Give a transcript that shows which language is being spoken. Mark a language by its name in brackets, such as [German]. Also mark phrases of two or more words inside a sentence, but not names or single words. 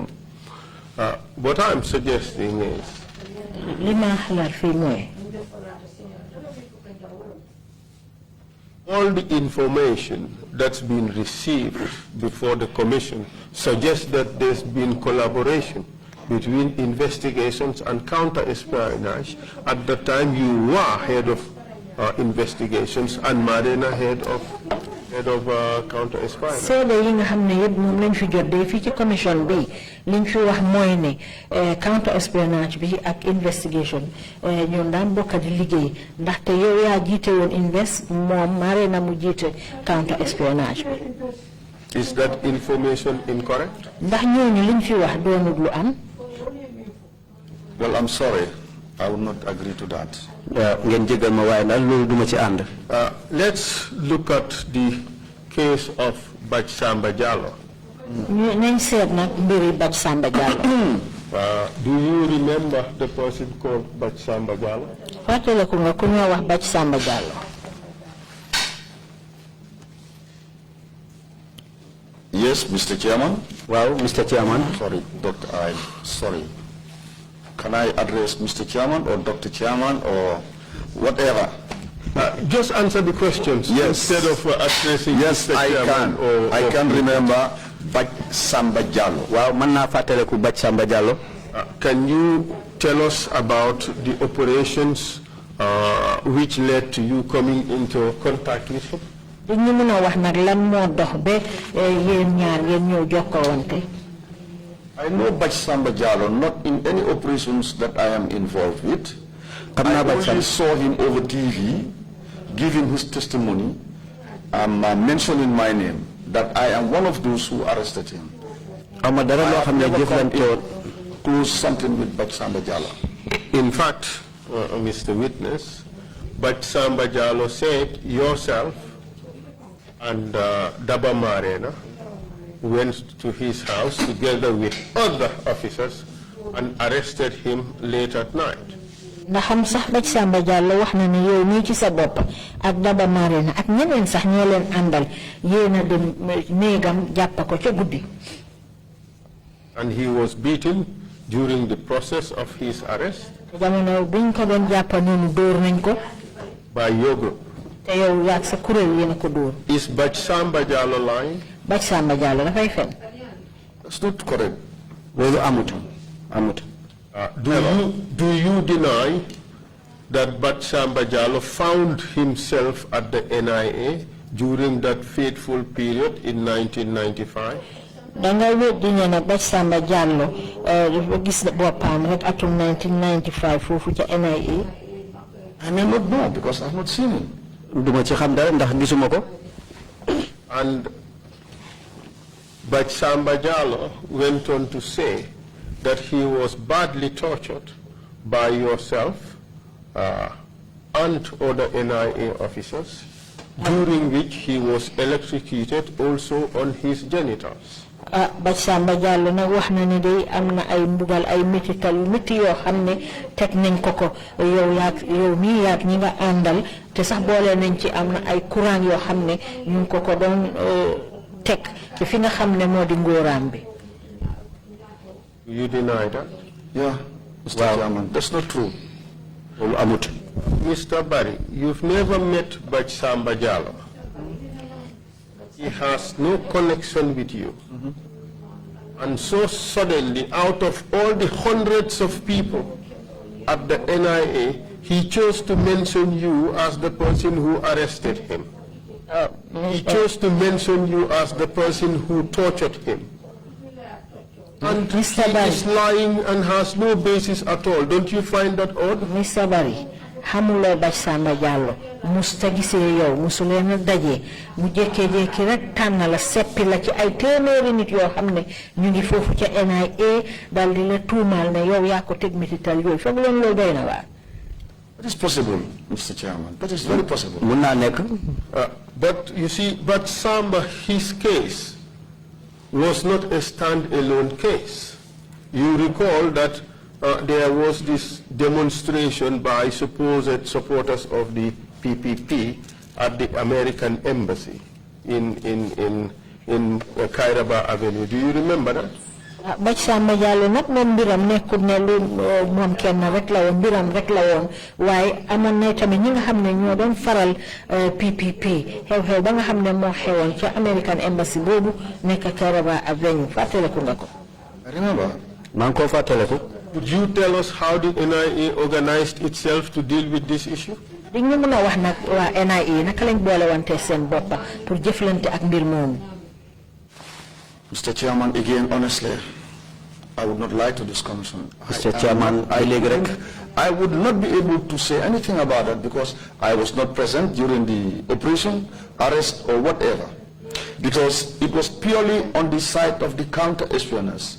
[English] What I'm suggesting is all the information that's been received before the commission suggests that there's been collaboration between investigations and counter-espionage. At the time you were head of investigations and Marina head of counter-espionage. So the [Wolof] yi nga xamne yeb mom lañ fi jot day fi ci commission bi liñ fi wax moy ne counter-espionage bi ak investigation ñoom daan bokk di liggéey ndax te yow yaa jiite woon invest moom Marina mu jiite counter-espionage bi. [English] Is that information incorrect? [Wolof] Ndax ñooñu liñ fi wax doonul lu am. [English] Well, I'm sorry. I will not agree to that. Let's look at the case of Bachsamba Jallo. [Wolof] nañ seet nag mbiri Baj Samba Jallow. [English] Do you remember the person called Baj Samba Jallow? [Wolof] Fàttaliku nga ku ñoo wax Baj Samba Jallow. [English] Yes, Mr. Chairman. Wow, Mr. Chairman. Sorry, Doctor. Sorry. Can I address Mr. Chairman or Dr. Chairman or whatever? Just answer the questions instead of addressing Mr. Chairman. I can remember Baj Samba Jallow. [Wolof] Wow, man na fateleku Baj Samba Jallow. [English] Can you tell us about the operations which led to you coming into contact with him? [Wolof] Ñu mëna wax nak lan mo dox be yeen ñaar ngeen ñew jokkowante. [English] I know Baj Samba Jallow not in any operations that I am involved with. I only saw him over TV giving his testimony, mentioning my name, that I am one of those who arrested him. I have never come to close something with Baj Samba Jallow. In fact, Mr. Witness, Baj Samba Jallow said yourself and Daba Marena went to his house together with other officers and arrested him late at night. [Wolof] Na xam sax Baj Samba Jallow wax na ne yow mi ci sa bop ak Daba Marena ak ñeneen sax ñoo leen andal yeena dem neegam japp ko ci guddi. [English] And he was beaten during the process of his arrest. [Wolof] Jamono biñ ko doon japp ñu door nañ ko [English] by your group. [Wolof] Te yow yak sa kurel yena ko door. [English] Is Baj Samba Jallow lying? [Wolof] Baj Samba Jallow da fay fen. [English] That's not correct. [Wolof] Lolu amut. [English] Do you deny that Baj Samba Jallow found himself at the NIA during that fateful period in 1995? [Wolof] Danga weddi ne na Baj Samba Jallow gis bopam rek atum 1995 fofu ci NIA. [English] I may not know because I've not seen him. [Wolof] Duma ci xam dara ndax gisuma ko. [English] And Baj Samba Jallow went on to say that he was badly tortured by yourself and other NIA officers, during which he was electrocuted also on his genitals. [Wolof] Baj Samba Jallow nag wax na ni day am na ay mbugal ay metital metti yoo xam ne teg nañ ko ko yow mi yaak ñi nga àndal te sax boole nañ ci am na ay courant yoo xam ne ñu ko ko doon teg ci fi nga xam ne moo di ngóoraam bi. [English] You deny that? Yeah, Mr. Chairman, that's not true. Mr. Barry, you've never met Baj Samba Jallow. He has no connection with you. And so suddenly, out of all the hundreds of people at the NIA, he chose to mention you as the person who arrested him. He chose to mention you as the person who tortured him. And he is lying and has no basis at all. Don't you find that odd? Mr. Barry, [Wolof] xamuloo Baj Samba Jallow musta gisee yow musuleen a daje mu jékkee-jékki rek tànn la seppi la ci ay téeméeri nit yoo xam ne ñu ngi foofu ca NIA dal di la tuumaal ne yow yaa ko teg metital yooyu foog leen loolu doy na waar. [English] That is possible, Mr. Chairman. That is very possible. [Wolof] Mun naa nekk. [English] But you see, Baj Samba, his case was not a stand-alone case. You recall that there was this demonstration by supposed supporters of the PPP at the American Embassy in Kairaba Avenue. Do you remember that? [Wolof] Baj Samba Jallow nag moom mbiram nekkul ne lu moom kenn rek la woon mbiram rek la woon waaye amoon na tamit ñi nga xam ne ñoo doon faral PPP xew-xew ba nga xam ne moo xewoon ca American Embassy boobu nekk Kairaba Avenue fàttaliku nga ko. [English] I remember. [Wolof] maa ngi ko fàttaliku. [English] Could you tell us how the NIA organized itself to deal with this issue? [Wolof] di ñu mën a wax nag waa NIA naka lañ boole wante seen boppa pour jëflante ak mbir moomu. [English] Mr. Chairman, again, honestly, I would not lie to this commission. Mr. Chairman, I would not be able to say anything about that because I was not present during the operation, arrest, or whatever. Because it was purely on the side of the counter-espionage.